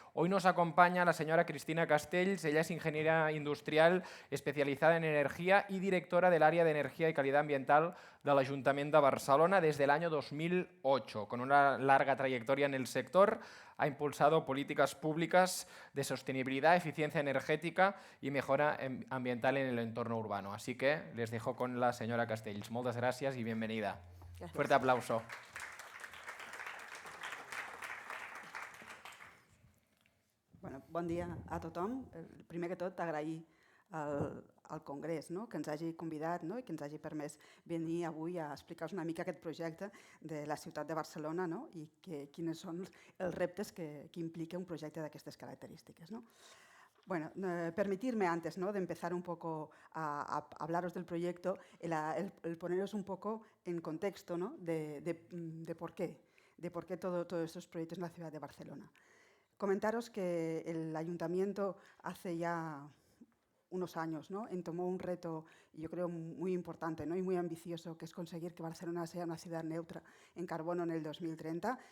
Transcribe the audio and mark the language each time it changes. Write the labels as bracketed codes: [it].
[es] Hoy nos acompaña la señora Cristina Castells. Ella es ingeniera industrial especializada en energía y directora del área de energía y calidad ambiental del Ayuntamiento de Barcelona desde el año 2008. Con una larga trayectoria en el sector, ha impulsado políticas públicas de sostenibilidad, eficiencia energética y mejora ambiental en el entorno urbano. Así que les dejo con la señora Castells. [ca] Moltes gràcies [es] y bienvenida. Gracias. Fuerte aplauso. [ca] Bueno, bon dia a tothom. Primer que tot, agrair al Congrés, no?, que ens hagi convidat, no?, i que ens hagi permès venir avui a explicar-vos una mica aquest projecte de la ciutat de Barcelona, no?, i quins són els reptes que implica un projecte d'aquestes característiques, ¿no? [es] Bueno, permitirme antes, ¿no?, de empezar un poco a hablaros del proyecto, el poneros un poco en contexto, ¿no?, de por qué todos estos proyectos en la ciudad de Barcelona. Comentaros que el Ayuntamiento hace ya unos años, ¿no?, tomó un reto, yo creo, muy importante, ¿no?, y muy ambicioso, que es conseguir que Barcelona sea una ciudad neutra en carbono en el 2030.